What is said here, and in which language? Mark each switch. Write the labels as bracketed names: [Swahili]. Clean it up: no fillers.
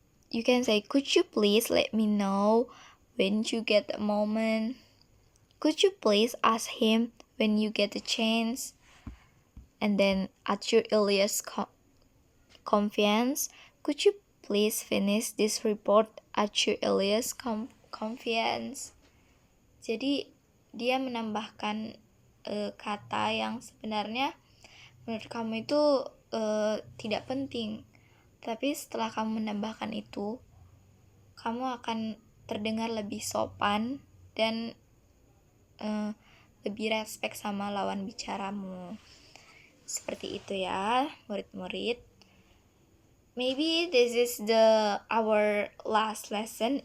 [English] You can say, could you please let me know when you get a moment? Could you please ask him when you get a chance? And then at your earliest convenience, could you please finish this report at your earliest convenience? [Indonesian] Jadi dia menambahkan kata yang sebenarnya menurut kamu itu tidak penting, tapi setelah kamu menambahkan itu, kamu akan terdengar lebih sopan dan lebih respect sama lawan bicaramu. Seperti itu ya, murid-murid. [English] Maybe this is our last lesson.